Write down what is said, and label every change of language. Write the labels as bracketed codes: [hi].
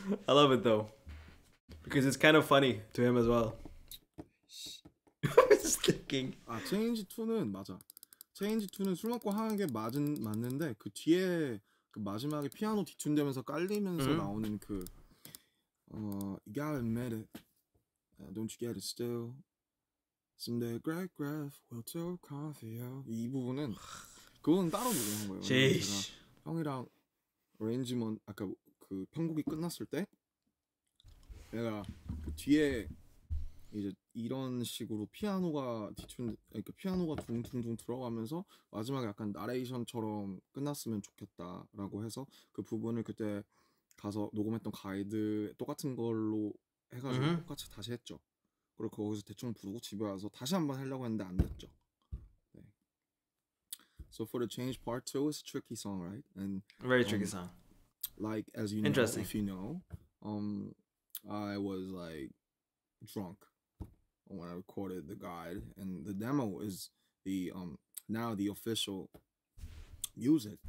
[en] I love it though, because it's kind of funny to him as well. Just thinking. [ko] 체인지 2는 맞아. 체인지 2는 술 먹고 하는 게 맞는데 그 뒤에 그 마지막에 피아노 뒤튠되면서 깔리면서 나오는 그 [en] You gotta admit it, don't you get it still. Someday great graph will tell coffee out. [ko] 이 부분은 그건 따로 녹음한 거예요. 제가 형이랑 어레인지먼트 아까 그 편곡이 끝났을 때 내가 그 뒤에 이제 이런 식으로 피아노가 그러니까 피아노가 둥둥둥 들어가면서 마지막에 약간 나레이션처럼 끝났으면 좋겠다라고 해서 그 부분을 그때 가서 녹음했던 가이드 똑같은 걸로 해가지고 똑같이 다시 했죠. 그리고 거기서 대충 부르고 집에 와서 다시 한번 하려고 했는데 안 됐죠. 네. [en] So for the change part 2, it's a tricky song, right? And very tricky song. Like as you know, if you know, I was like drunk when I recorded the guide, and the demo is the now the official music,